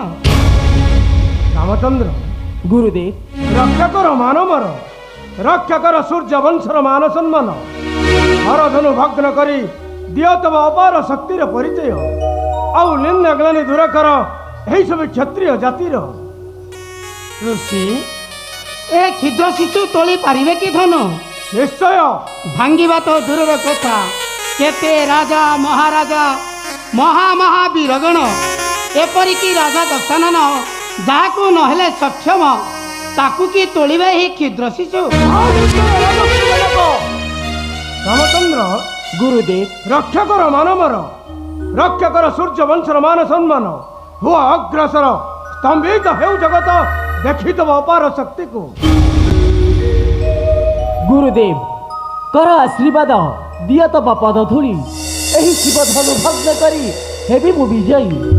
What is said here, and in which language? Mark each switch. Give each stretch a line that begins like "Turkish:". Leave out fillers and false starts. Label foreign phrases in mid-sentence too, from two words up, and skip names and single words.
Odia: ରାମଚନ୍ଦ୍ର ଗୁରୁଦେବ ରକ୍ଷା କର ମାନମର ରକ୍ଷା କର ସୂର୍ଯ୍ୟ ବଂଶର ମାନ ସମ୍ମାନ ହରଧନୁ ଭଗ୍ନ କରି ଦିଅ ତବ ଅପାର ଶକ୍ତିର ପରିଚୟ ଆଉ ନିନ୍ଦା ଗ୍ଳାନି ଦୂର କର ଏହି ସବୁ କ୍ଷତ୍ରିୟ ଜାତିର। ଋଷି ଏ କ୍ଷୁଦ୍ର ଶିଶୁ ତୋଳି ପାରିବେ କି ଧନୁ ନିଶ୍ଚୟ ଭାଙ୍ଗିବା ତ ଦୂରର କଥା କେତେ ରାଜା ମହାରାଜା ମହାବୀରଗଣ ଏପରିକି ରାଜା ଦଶାନନ ଯାହାକୁ ନହେଲେ ସକ୍ଷମ ତାକୁ କି ତୋଳିବେ ହି କ୍ଷୁଦ୍ର ଶିଶୁ। ରାମଚନ୍ଦ୍ର ଗୁରୁଦେବ ରକ୍ଷା କର ମାନମର ରକ୍ଷା କର ସୂର୍ଯ୍ୟ ବଂଶର ମାନ ସମ୍ମାନ ହୁଅ ଅଗ୍ରସର ସ୍ତମ୍ଭିତ ହେଉ ଜଗତ ଦେଖିଦେବ ଅପାର ଶକ୍ତିକୁ। ଗୁରୁଦେବ କର ଆଶୀର୍ବାଦ ଦିଅ ତବ ପଦ ଧୂଳି ଏହି ଶିବଧନୁ ଭଗ୍ନ କରି ହେବି ମୁଁ ବିଜୟୀ।